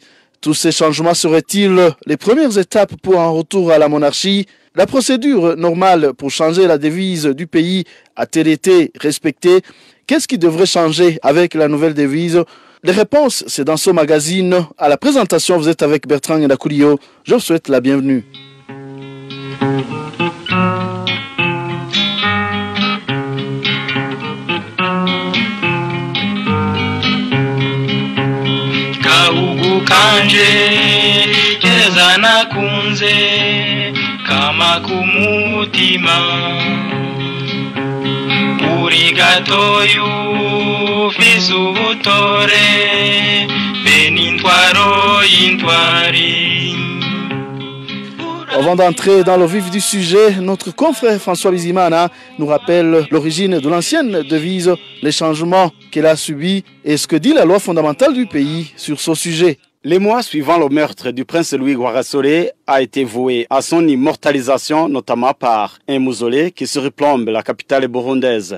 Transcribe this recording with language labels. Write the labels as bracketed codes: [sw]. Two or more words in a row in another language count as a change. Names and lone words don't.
[fr] Tous ces changements seraient-ils les premières étapes pour un retour à la monarchie? La procédure normale pour changer la devise du pays a-t-elle été respectée? Qu'est-ce qui devrait changer avec la nouvelle devise? Les réponses, c'est dans ce magazine. À la présentation, vous êtes avec Bertrand Ngakulio. Je vous souhaite la bienvenue. [rn] Kanje keza nakunze kama kumutima uri gatoyu ufise ubutore benintwaro y'intwari. [fr] Avant d'entrer dans le vif du sujet, notre confrère François Bizimana nous rappelle l'origine de l'ancienne devise, les changements qu'elle a subis et ce que dit la loi fondamentale du pays sur ce sujet. Les mois suivant le meurtre du prince Louis Rwagasore a été voué à son immortalisation, notamment par un mausolée qui surplombe la capitale burundaise.